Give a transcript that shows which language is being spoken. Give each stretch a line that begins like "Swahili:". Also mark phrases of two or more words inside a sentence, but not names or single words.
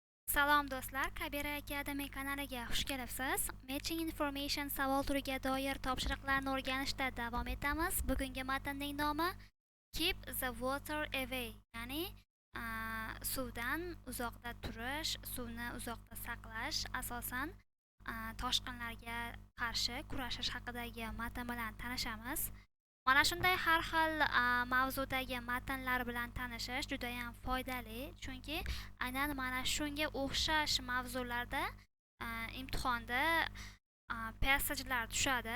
Uzbek: Salom do'stlar, KABIRA Academy kanaliga xush kelibsiz.
English: Matching information
Uzbek: savol turiga doir topshiriqlarni o'rganishda davom etamiz. Bugungi matnning nomi
English: Keep the water away,
Uzbek: ya'ni suvdan uzoqda turish, suvni uzoqda saqlash, asosan toshqinlarga qarshi kurashish haqidagi matn bilan tanishamiz. Mana shunday har xil mavzudagi matnlar bilan tanishish juda ham foydali, chunki aynan mana shunga o'xshash mavzularda imtihonda passagelar tushadi.